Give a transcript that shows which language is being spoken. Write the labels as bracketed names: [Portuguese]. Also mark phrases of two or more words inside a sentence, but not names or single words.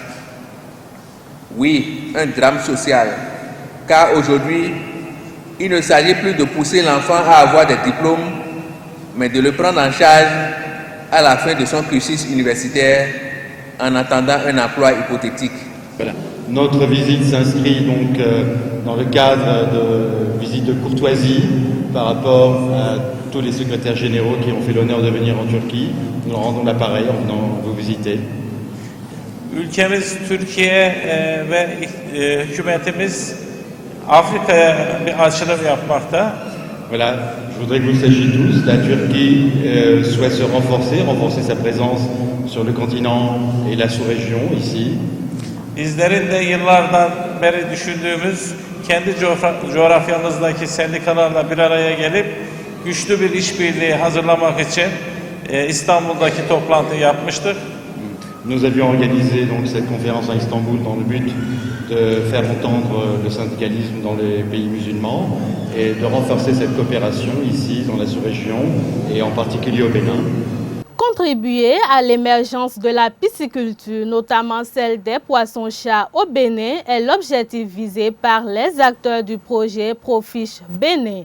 [French] Oui, un drame social, car aujourd'hui, il ne s'agit plus de pousser l'enfant à avoir des diplômes, mais de le prendre en charge à la fin de son cursus universitaire en attendant un emploi hypothétique. Voilà. Notre visite s'inscrit donc dans le cadre de visite de courtoisie par rapport à tous les secrétaires généraux qui ont fait l'honneur de venir en Turquie. Nous leur rendons l'appareil en venant vous visiter. [Turkish] Ülkemiz Türkiye ve hükümetimiz Afrika'ya bir açılım yapmakta. [French] Voilà, je voudrais que vous le sachiez tous, la Turquie souhaite se renforcer sa présence sur le continent et la sous-région ici. [Turkish] Bizlerin de yıllardan beri düşündüğümüz kendi coğrafyamızdaki sendikalarla bir araya gelip güçlü bir işbirliği hazırlamak için İstanbul'daki toplantıyı yapmıştık. [French] Nous avions organisé donc cette conférence à Istanbul dans le but de faire entendre le syndicalisme dans les pays musulmans et de renforcer cette coopération ici dans la sous-région et en particulier au Bénin. Contribuer à l'émergence de la pisciculture, notamment celle des poissons-chats au Bénin, est l'objectif visé par les acteurs du projet Profiche Bénin.